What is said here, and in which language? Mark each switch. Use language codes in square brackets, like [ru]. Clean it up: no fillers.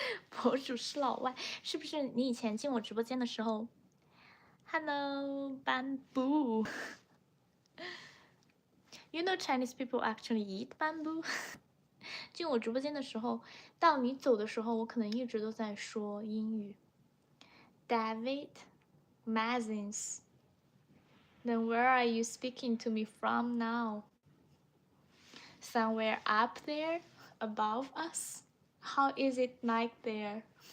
[zh] 博主是老外，是不是你以前进我直播间的时候 ？ [en] Hello, bamboo. You know Chinese people actually eat bamboo. [zh] 进我直播间的时候，到你走的时候，我可能一直都在说英语。 [en] David, Mazins. Then where are you speaking to me from now? Somewhere up there, above us? How is it like there?